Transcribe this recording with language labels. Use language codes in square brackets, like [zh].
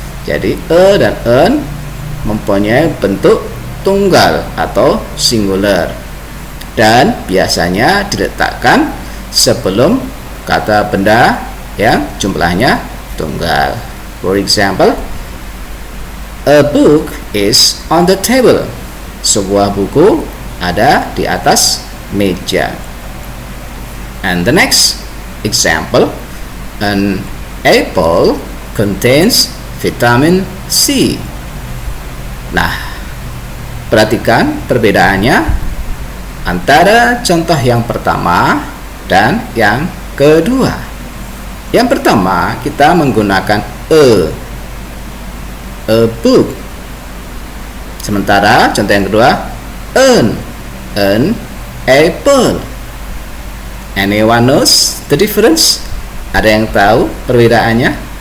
[id] Jadi a dan an mempunyai bentuk tunggal atau singular dan biasanya diletakkan sebelum kata benda yang jumlahnya tunggal. [en] For example, a book is on the table. [id] Sebuah buku ada di atas meja. [en] And the next example, an apple contains vitamin C. [id] Nah, perhatikan perbedaannya antara contoh yang pertama dan yang kedua. Yang pertama kita menggunakan a book. Sementara contoh yang kedua an apple. [en] Anyone knows the difference? [id] Ada yang tahu perbedaannya?